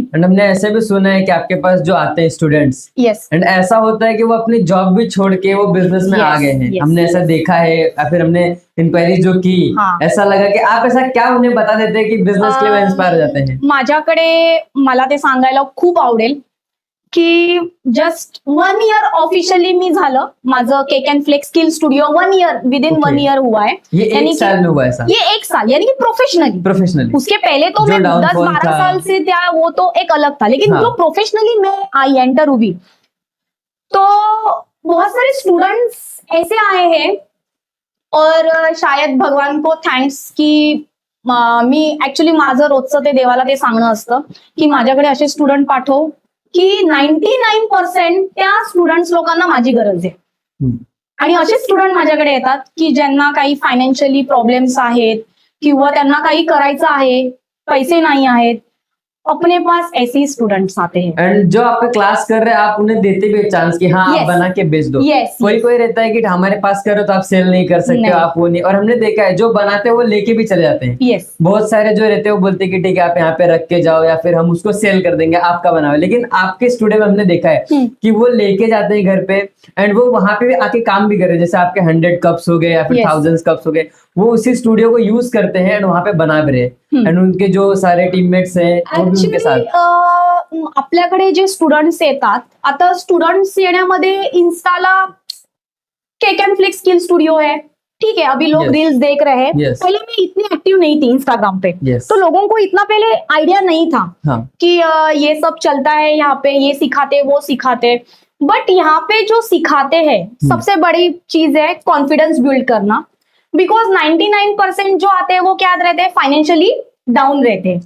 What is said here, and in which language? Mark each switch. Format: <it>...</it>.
<hi>And हमने ऐसे भी सुना है कि आपके पास जो आते हैं स्टूडेंट्स, यस, एंड ऐसा होता है कि वो अपनी जॉब भी छोड़ के वो बिजनेस में आ गए हैं. हमने ऐसा देखा है या फिर हमने इंक्वायरी जो की, ऐसा लगा कि आप ऐसा क्या उन्हें बता देते हैं कि बिजनेस के लिए इंस्पायर हो जाते हैं.</hi> <mr>माझ्याकडे मला ते सांगायला खूप आवडेल की जस्ट 1 year ऑफिशियली मी झालं माझं cake and flex skill studio 1 year within 1 year</mr> <hi>हुआ है. ये 1 साल में हुआ ऐसा? ये 1 साल यानी कि प्रोफेशनली. उसके पहले तो मैं 10-12 साल से वो तो एक अलग था, लेकिन जो प्रोफेशनली मैं आई एंटर हुई तो बहुत सारे स्टूडेंट्स ऐसे आए हैं और शायद भगवान को थँक्स</hi> <mr>की मी ऍक्च्युली माझं रोजचं ते देवाला ते सांगणं असतं की माझ्याकडे असे स्टुडंट पाठव की 99% त्या स्टुडंट्स लोकांना माझी गरज आहे. आणि असे स्टुडंट माझ्याकडे येतात की ज्यांना काही फायनान्शियली प्रॉब्लेम्स आहेत किंवा त्यांना काही करायचं आहे, पैसे नाही आहेत.</mr> <hi>अपने पास ऐसे ही स्टूडेंट्स आते हैं. एंड जो आपका क्लास कर रहे हैं आप उन्हें देते भी चांस कि हाँ आप बना के बेच दो. कोई रहता है कि हमारे पास करो तो आप सेल नहीं कर सकते, आप वो नहीं. और हमने देखा है जो बनाते हैं वो लेके भी चले जाते हैं. बहुत सारे जो रहते हैं वो बोलते हैं कि ठीक है आप यहाँ पे रख के जाओ या फिर हम उसको सेल कर देंगे, आपका बना हुआ. लेकिन आपके स्टूडियो में हमने देखा है कि वो लेके जाते हैं घर पे एंड वो वहां पे भी आके काम भी कर रहे हैं. जैसे आपके 100 कप्स हो गए या फिर 1000 कप्स हो गए, वो उसी स्टूडियो को यूज करते हैं एंड वहां पे बना भी रहे. एंड उनके जो सारे टीममेट्स हैं वो भी उनके साथ.</hi> <mr>आपल्याकडे जे स्टुडंट्स येतात, आता students येण्यामध्ये इन्स्टाला cake and flex skill studio आहे,</mr> <hi>ठीक है अभी लोग</hi> <en>Yes.</en> <hi>रील्स देख रहे हैं,</hi> <en>Yes.</en> <hi>पहले मैं इतनी एक्टिव नहीं थी इंस्टाग्राम पे,</hi> <en>Yes.</en> <hi>तो लोगों को इतना पहले आइडिया नहीं था हाँ कि ये सब चलता है यहाँ पे, ये सिखाते वो सिखाते। बट यहाँ पे जो सिखाते हैं सबसे बड़ी चीज है कॉन्फिडेंस बिल्ड करना। बिकॉज 99% जो आते हैं वो क्या रहते हैं, फाइनेंशियली डाउन रहते हैं।</hi>